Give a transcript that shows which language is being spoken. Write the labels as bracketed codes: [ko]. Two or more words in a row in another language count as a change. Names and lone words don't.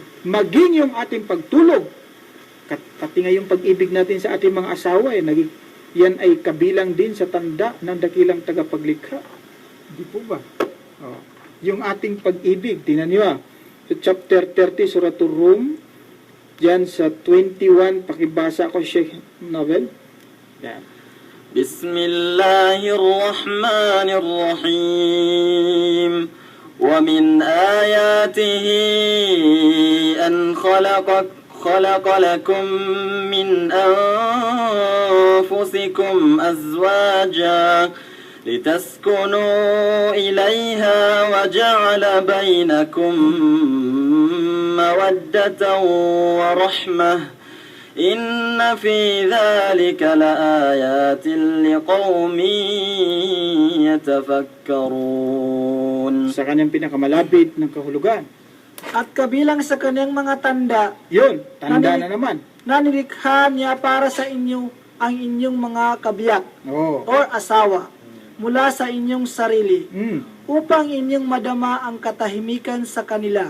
[tl] Maging yung ating pagtulog, pati nga yung pag-ibig natin sa ating mga asawa, yan ay kabilang din sa tanda ng dakilang tagapaglikha. Di po ba? Yung ating pag-ibig, tingnan niyo sa chapter 30, Suratul Rum, dyan sa 21, pakibasa ko, Sheikh Novel. Yan. [ar] Bismillahirrahmanirrahim. ومن آياته أن خلق لكم من أنفسكم أزواجا لتسكنوا إليها وجعل بينكم مودة ورحمة إن في ذلك لآيات لقوم يتفكرون. [tl] Sa kanyang pinakamalapit ng kahulugan. At kabilang sa kanyang mga tanda, Yun, tanda na naman. nanilikha niya para sa inyo ang inyong mga kabiyak Oo. o asawa mula sa inyong sarili upang inyong madama ang katahimikan sa kanila.